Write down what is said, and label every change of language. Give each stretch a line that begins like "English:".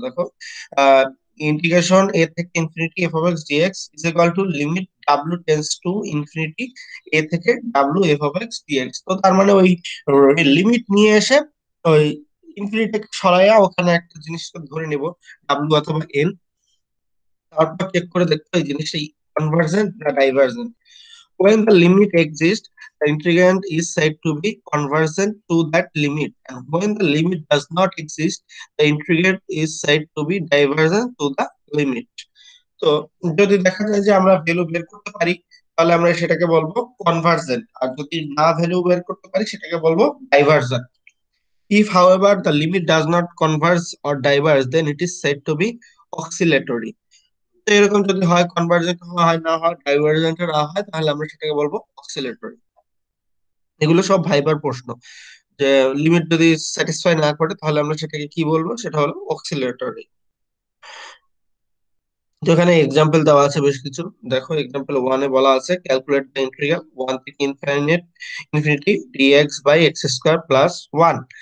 English: দেখো, ইন্টিগ্রেশন এ থেকে infinity F of x dx is equal to limit W tends to infinity এ থেকে W F of x dx.
Bangla: তো তার মানে ওই লিমিট নিয়ে এসে ওই ইনফিনিটি সরাইয়া ওখানে একটা জিনিসকে ধরে নিব, ডাব্লিউ অথবা এন। তারপর চেক করে দেখতে হয় জিনিসটা কনভার্জেন্ট না divergent.
English: when the limit exists, the integrand is said to be convergent to that limit, and when the limit does not exist, the integrand is said to be divergent to the limit।
Bangla: তো যদি দেখা যায় যে আমরা value বের করতে পারি তাহলে আমরা সেটাকে বলবো কনভার্জেন্ট, আর যদি না ভ্যালু বের করতে পারি সেটাকে বলবো divergent.
English: If, however, the limit does not converge or diverge, then it is said to be oscillatory.
Bangla: তো এরকম যদি হয়, কনভার্জেন্ট হয় না হয়, ডাইভারজেন্ট না হয়, তাহলে আমরা সেটাকে বলবো অক্সিলেটরি। এগুলো সব ভাইবার প্রশ্ন, যে লিমিট যদি স্যাটিসফাই না করে তাহলে আমরা সেটাকে কি বলবো, সেটা হলো অক্সিলেটরি। তো এখানে এক্সাম্পল দেওয়া আছে বেশ কিছু। দেখো এক্সাম্পল ওয়ানে বলা আছে
English: Calculate the integral one থেকে infinity dx by x square plus one.